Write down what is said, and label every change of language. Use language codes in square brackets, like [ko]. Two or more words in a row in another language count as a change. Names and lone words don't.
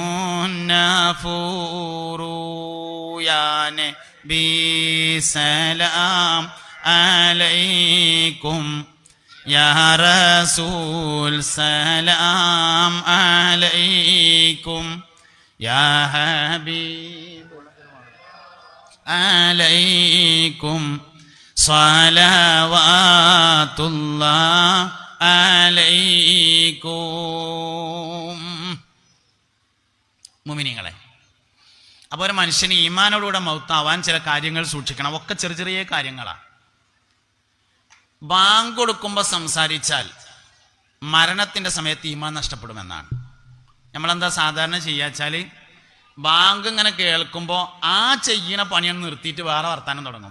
[ar] النافور يا نبي سلام عليكم يا رسول سلام عليكم يا حبيب عليكم صلوات الله عليكم. [ml] മുഅ്മിനീങ്ങളെ, അപ്പോൾ ഒരു മനുഷ്യന് ഈമാനോടുകൂടെ മൗത്താവാൻ ചില കാര്യങ്ങൾ സൂക്ഷിക്കണം. ഒക്കെ ചെറിയ ചെറിയ കാര്യങ്ങളാണ്. ബാങ്ക് കൊടുക്കുമ്പോൾ സംസാരിച്ചാൽ മരണത്തിൻ്റെ സമയത്ത് ഈമാൻ നഷ്ടപ്പെടുമെന്നാണ്. നമ്മളെന്താ സാധാരണ ചെയ്യാച്ചാൽ ബാങ്ക് ഇങ്ങനെ കേൾക്കുമ്പോൾ ആ ചെയ്യണ പണിയാണ് നിർത്തിയിട്ട് വേറെ വർത്താനം തുടങ്ങും.